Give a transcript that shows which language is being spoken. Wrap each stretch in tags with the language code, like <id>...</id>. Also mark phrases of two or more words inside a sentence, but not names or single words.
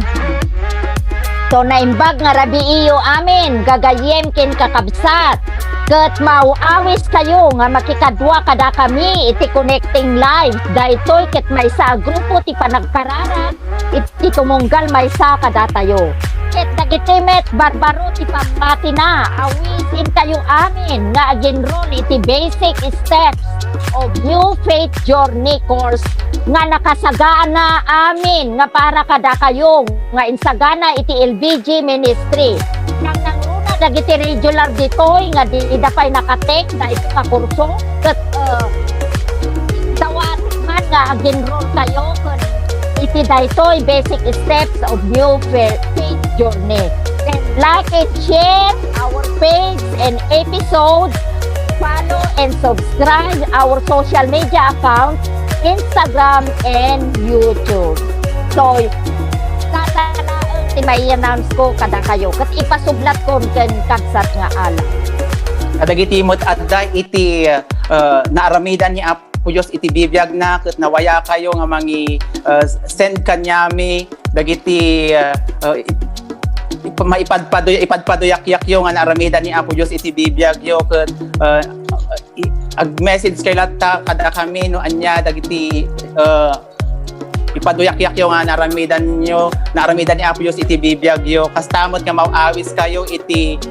<ilo>So naimbag nga rabi iyo amin gagayem ken kakabsat ket mauawis kayo nga makikadwa kada kami iti</ilo> <en>connecting live</en> <ilo>daytoy ket maysa a grupo ti panagkararan iti tumunggal maysa kada tayo ket dagiti met barbaro ti pamati na awisin kayo amin nga aginron iti</ilo> <en>basic steps of new faith journey course</en> <ilo>nga nakasagaan na amin nga para kada kayo nga insagana iti LBG ministry nang nanguna dagiti regular ditoy nga di dapay nakatek na ito ka kurso ket dawat man nga aginron kayo ken iti daytoy</ilo> <en>basic steps of new faith journey. Then like and share our page and episodes. Follow and subscribe our social media accounts, Instagram and YouTube. So,</en> <ilo>tatanaan ti may announce ko kada kayo. Kat ipasublat ko ken Kabsat nga ala. Kadagiti mo't adda iti naaramidan ni Apo Dios iti bibiyag na ket nawaya kayo nga mangi send kanyami dagiti ipadpadoyak yung nga naaramidan ni Apo Dios iti bibiyag yo ket ag-message kay latta kada kami no anya dagiti ipaduyak-yak yung nga naaramidan ni Apo Dios iti bibiyag yo kastamot nga mauawis kayo iti</ilo>